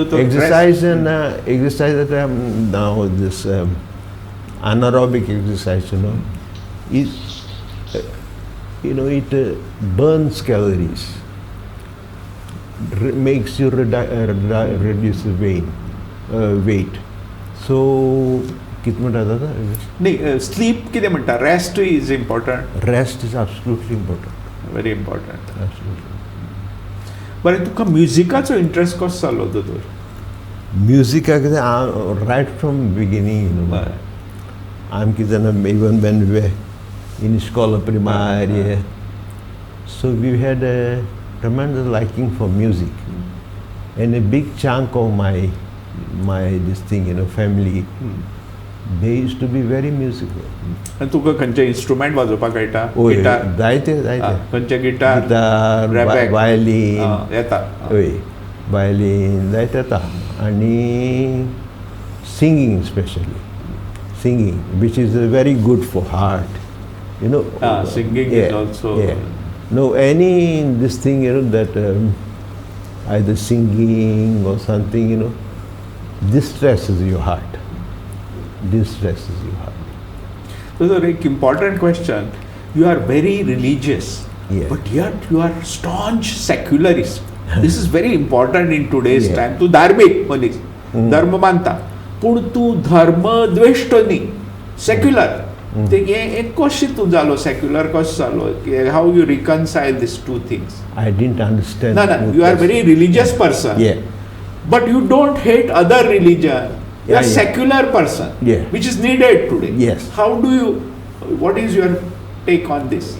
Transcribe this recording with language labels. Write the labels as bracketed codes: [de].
[en] Exercise and exercise that now this anaerobic exercise, is it burns calories, makes you reduce the weight. [hi] So, कितना रहता था? [gom] नाही slip कितें म्हणटा [en] Rest is important Rest is absolutely important. Very important Absolutely. [gom] बरें तुका म्युजिकाचो interest कसो जालो दोतोर [en] Music, right from beginning, [gom] बरें [en] I'm even when we were in school primaria, so we had a tremendous liking for music, and a big chunk of my this thing, family, they used to be very musical. [gom] आनी तुका खंयचे instrument वाजोवपाक कळटा Oh, guitar जायते खंयचे guitar [en] guitar, रॅपॅक violin, [gom] येता होय, [en] violin, [gom] जायते येता, आणि [en] singing especially, singing, which is very good for heart, singing is also No, any this thing, that either singing or something, distresses your heart. Distresses your heart. So the very important question, you are very religious, Yeah. but yet you are staunch secularist. This is very important in today's Yeah. [gom] time. तू धार्मिक मनीस धर्म मानता पूण तू धर्म द्वेष्ट न्ही secular ते एक कशें तूं जालो सेक्युलर कसो जालो [en] How you reconcile this two things I didn't understand. ना you are very religious person Yeah. but you don't hate other religion. You are Yeah. secular person, Yeah. which is needed today. Yes. How do you? What is your take on this?